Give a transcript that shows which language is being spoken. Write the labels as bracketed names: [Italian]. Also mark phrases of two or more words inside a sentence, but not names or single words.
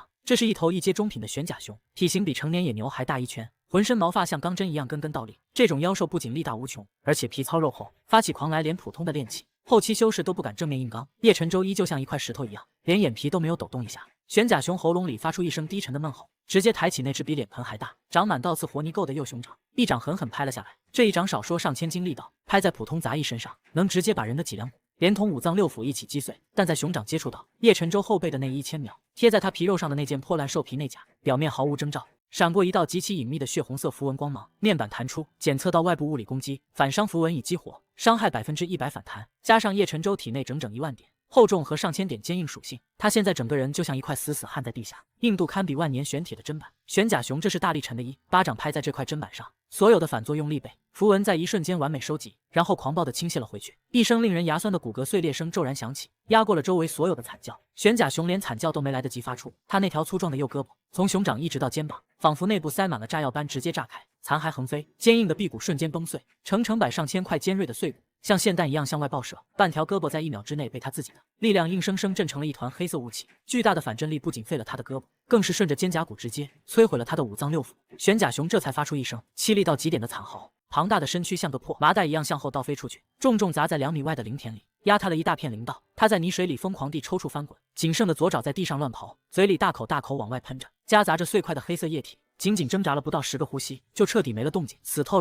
[Chinese] 這是一頭一階中品的玄甲熊，體型比成年野牛還大1圈，渾身毛髮像鋼針一樣根根倒立。這種妖獸不僅力大無窮，而且皮糙肉厚，發起狂來連普通的練氣後期修士都不敢正面硬剛。葉晨舟依舊像一塊石頭一樣，連眼皮都沒有抖動一下。玄甲熊喉嚨裡發出一聲低沉的悶吼，直接抬起那只比臉盆還大、長滿倒刺活泥垢的右熊掌，一掌狠狠拍了下來。這一掌少說上千斤力道，拍在普通雜役身上，能直接把人的脊梁骨連同5臟6腑一起擊碎。但在熊掌接觸到葉晨舟後背的那1000秒，貼在他皮肉上的那件破爛獸皮內甲，表面毫無徵兆閃過一道極其隱秘的血紅色符文光芒，面板彈出，檢測到外部物理攻擊，反傷符文已激活，傷害100%反彈，加上葉晨舟體內整整1萬點厚重和上千點堅硬屬性，他現在整個人就像一塊死死焊在地下，硬度堪比万年玄鐵的砧板。玄甲熊這是大力沉的一巴掌拍在這塊砧板上，所有的反作用力被符文在一瞬間完美收集，然後狂暴地傾瀉了回去。一聲令人牙酸的骨骼碎裂聲驟然響起，壓過了周圍所有的慘叫。玄甲熊連慘叫都沒來得及發出，他那條粗壯的右胳膊從熊掌一直到肩膀，仿佛內部塞滿了炸藥般直接炸開，殘骸橫飛，堅硬的臂骨瞬間崩碎，成百上千塊尖銳的碎骨像霰彈一樣向外爆射，半條胳膊在1秒之內被他自己的力量硬生生震成了一團黑色霧氣。巨大的反震力不僅廢了他的胳膊，更是順着肩胛骨直接摧毀了他的5臟6腑。玄甲熊這才發出一聲凄厲到極點的慘嚎， 龐大的身軀像個破麻袋一樣向後倒飛出去，重重砸在2米外的靈田裡，壓塌了一大片靈道。他在泥水裡瘋狂地抽搐翻滾，僅剩的左爪在地上亂刨，嘴裡大口大口往外噴着，夾雜着碎塊的黑色液體。僅僅掙扎了不到10個呼吸，就徹底沒了動靜，死透了。